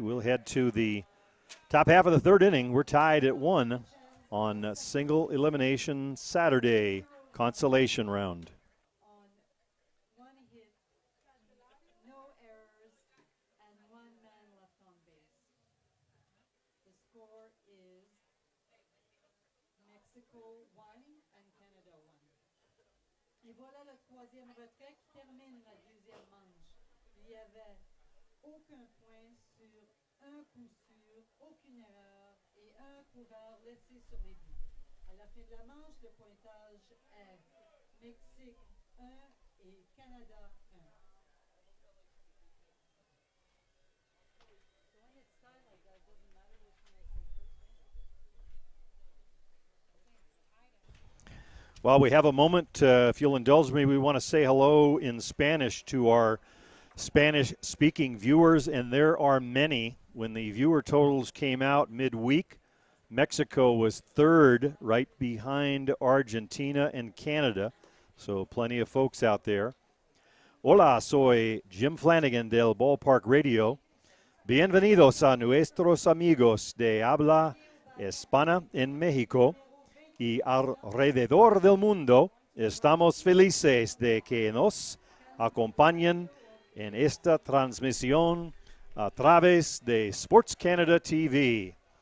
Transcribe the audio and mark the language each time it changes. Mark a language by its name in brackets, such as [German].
[English] We'll head to the top half of the third inning. We're tied at 1 on single elimination Saturday consolation round. On one hit, no errors, and one man left on base. The score is Mexico 1 and Canada 1. [French] Et voilà le troisième retrait qui termine la deuxième manche. Il n'y avait aucun point sur un coup sûr, aucune erreur et un coureur laissé sur les buts. À la fin de la manche, le pointage est Mexique 1 et Canada 1. [English] So when it's tied like that, it doesn't matter which one I say first. Well, we have a moment. If you'll indulge me, we want to say hello in Spanish to our Spanish-speaking viewers, and there are many. When the viewer totals came out midweek, Mexico was third, right behind Argentina and Canada. So plenty of folks out there. [Spanish] Hola, soy Jim Flanagan del Ballpark Radio. Bienvenidos a nuestros amigos de habla hispana en México y alrededor del mundo. Estamos felices de que nos acompañen en esta transmisión a través de Sports Canada TV.